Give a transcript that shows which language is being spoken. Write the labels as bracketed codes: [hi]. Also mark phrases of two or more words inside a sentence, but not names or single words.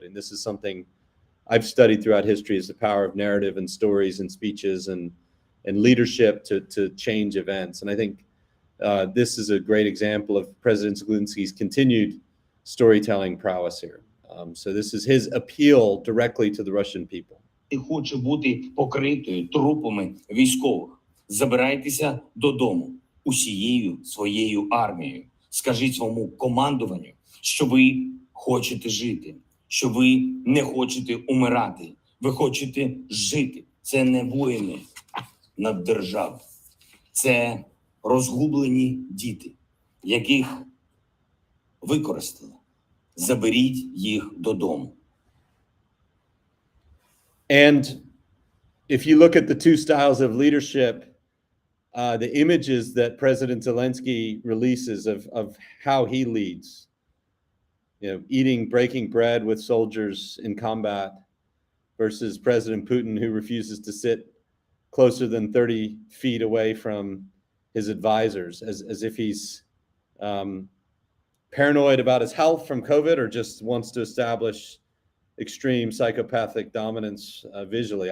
[en] And this is something I've studied throughout history, is the power of narrative and stories and speeches and leadership to change events. And I think this is a great example of President Zelensky's continued storytelling prowess here. So this is his appeal directly to the Russian people. [uk] І хоче бути покритою трупами військових. Забирайтеся додому усією своєю армією. Скажіть своєму командуванню, що ви хочете жити, що ви не хочете умирати, ви хочете жити. Це не воїни над державою. Це розгублені діти, яких використали. Заберіть їх додому. [en] And if you look at the two styles of leadership, the images that President Zelensky releases of how he leads, breaking bread with soldiers in combat, versus President Putin, who refuses to sit closer than 30 feet away from his advisors, as if he's paranoid about his health from COVID, or just wants to establish extreme psychopathic dominance visually.